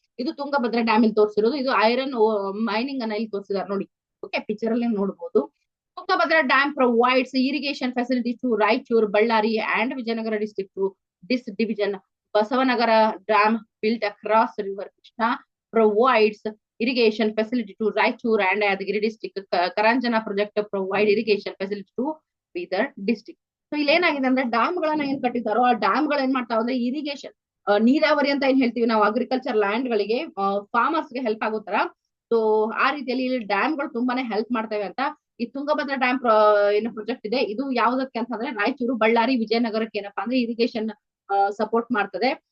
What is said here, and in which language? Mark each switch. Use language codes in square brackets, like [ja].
[kn] ಇದು ತುಂಗಭದ್ರಾ ಡ್ಯಾಮ್ ಇಲ್ಲಿ ತೋರಿಸಿರೋದು. ಇದು ಐರನ್ ಮೈನಿಂಗ್ ಅನ್ನ ಇಲ್ಲಿ ತೋರಿಸಿದಾರೆ ನೋಡಿ. [en] okay, [kn] ಪಿಕ್ಚರ್ ಅಲ್ಲಿ ನೋಡಬಹುದು. [en] Tungabhadra dam provides irrigation facility to Raichur, Ballari and Vijayanagara district. This division Basavanagara dam built across river Krishna provides irrigation facility to Raichur and Yadagiri district. Karanjana project provide irrigation facility to Bidar district. [kn] So ಇಲ್ಲಿ ಏನಾಗಿದೆ ಅಂದ್ರೆ dam ಗಳನ್ನ ಏನ್ ಕಟ್ಟಿದಾರೋ ಆ dam ಗಳು ಏನ್ ಮಾಡ್ತಾವ ಅಂದ್ರೆ ಇರಿಗೇಷನ್, ನೀರಾವರಿ ಅಂತ ಏನ್ ಹೇಳ್ತೀವಿ ನಾವು, ಅಗ್ರಿಕಲ್ಚರ್ ಲ್ಯಾಂಡ್ ಗಳಿಗೆ, ಫಾರ್ಮರ್ಸ್ ಗೆ ಹೆಲ್ಪ್ ಆಗೋತರ. ಸೊ ಆ ರೀತಿಯಲ್ಲಿ ಇಲ್ಲಿ ಡ್ಯಾಮ್ ಗಳು ತುಂಬಾನೇ ಹೆಲ್ಪ್ ಮಾಡ್ತವೆ ಅಂತ. ಈ ತುಂಗಭದ್ರಾ ಡ್ಯಾಮ್ ಏನು ಪ್ರಾಜೆಕ್ಟ್ ಇದೆ, ಇದು ಯಾವ್ದಕ್ಕೆ ಅಂತಂದ್ರೆ ರಾಯಚೂರು, ಬಳ್ಳಾರಿ, ವಿಜಯನಗರಕ್ಕೆ ಏನಪ್ಪಾ ಅಂದ್ರೆ ಇರಿಗೇಷನ್ ಸಪೋರ್ಟ್ ಮಾಡ್ತದೆ.